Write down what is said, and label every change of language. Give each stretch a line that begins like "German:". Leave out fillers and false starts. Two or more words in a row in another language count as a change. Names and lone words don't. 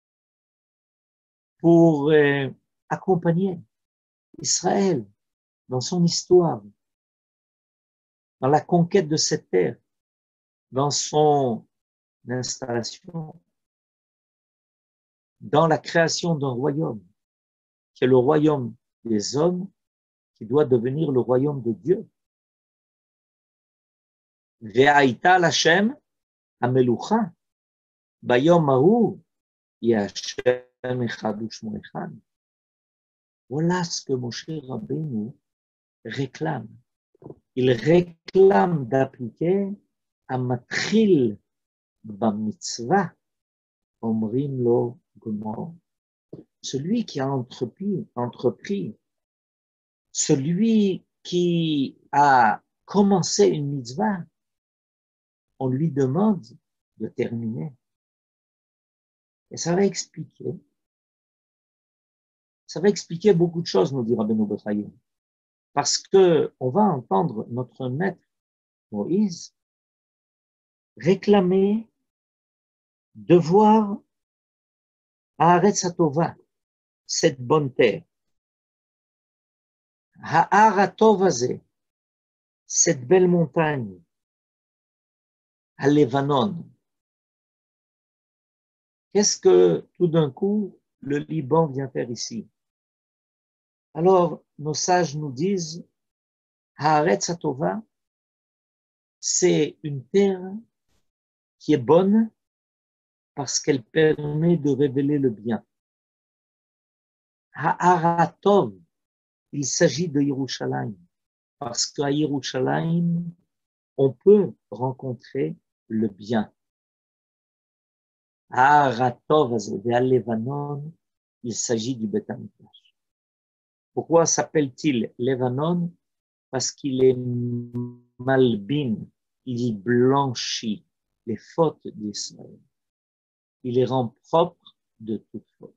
French: pour accompagner Israël dans son histoire, dans la conquête de cette terre, dans son installation, dans la création d'un royaume, qui est le royaume des hommes, qui doit devenir le royaume de Dieu.
Hebrew: והייתה לה׳ המלוכה ביום ההוא יהיה ה׳ אחד ושמו אחד.
French: Voilà ce que Moshe Rabbeinu réclame. Il réclame d'appliquer à
Hebrew: מתחיל במצוה אומרים לו גמור.
French: Celui qui a entrepris, celui qui a commencé une mitzvah, on lui demande de terminer. Et ça va expliquer beaucoup de choses, nous dit Rabbeinu Bechayim. Parce que on va entendre notre maître Moïse réclamer de voir
Hebrew: הארץ הטובה,
French: cette bonne terre.
Hebrew: ההר הטוב הזה,
French: cette belle montagne. Lebanon. Qu'est-ce que tout d'un coup le Liban vient faire ici? Alors nos sages nous disent
Hebrew: הארץ הטובה,
French: c'est une terre qui est bonne parce qu'elle permet de révéler le bien.
Hebrew: ההר הטוב,
French: il s'agit de Yerushalayim, parce qu'à Yerushalayim, on peut rencontrer le bien.
Hebrew: ההר הטוב והלבנון,
French: il s'agit du
Hebrew: בית המקדש.
French: Pourquoi s'appelle-t-il Lebanon? Parce qu'il est malbin, il blanchit les fautes d'Israël. Il les rend propres de toute faute.